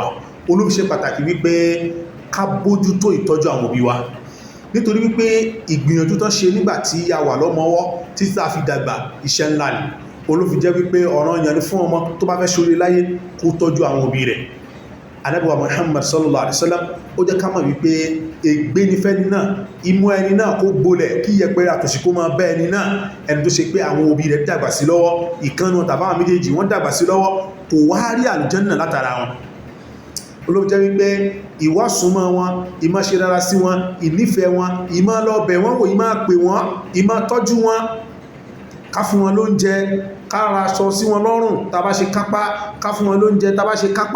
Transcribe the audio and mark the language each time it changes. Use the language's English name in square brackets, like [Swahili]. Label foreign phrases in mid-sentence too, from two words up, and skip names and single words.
[Yoruba] Olóbi ṣe pàtàkì wípé ká bójútó ìtọ́jú àwọn òbí wa, nítorí wípé ìgbìyànjú tán ṣe nígbà tí a wà lọ́mọwọ́ títí tá fi dàgbà iṣẹ́ ńlá ni. Olóbi jẹ́ wípé ọ̀ranyàn ni fún ọmọ tó bá fẹ́ ṣorí láyé kó tọ́jú àwọn òbí rẹ̀. Ànábì wa Muhammad [Arabic] صلى الله عليه وسلم [Yoruba] ó jẹ́ ká mọ̀ wípé ègbé ní fẹ́ni náà, imú ẹni náà kó gbolẹ̀ kí yẹpẹrẹ àtòṣì kó máa bẹ́ ẹni náà, ẹni tó ṣe pé àwọn òbí rẹ̀ dàgbà sí lọ́wọ́, ìkànnà tàbí àwọn méjèèjì wọ́n dàgbà sí lọ́wọ́, kò wá rí àlùjánnà látara wọn. Olóbi jẹ́ wípé ìwà súnmọ́ wọn, ìmá ṣe dára sí wọn, ìnífẹ̀ẹ́ wọn, ìmá lọ bẹ̀ wọ́n wò, ìmá pè wọ́n, ìmá tọ́jú wọn, ká fún wọn lóúnjẹ, ká ra aṣọ sí wọn lọ́rùn tàbá ṣe kápá, ká fún wọn lóúnjẹ tàbá ṣe kápá.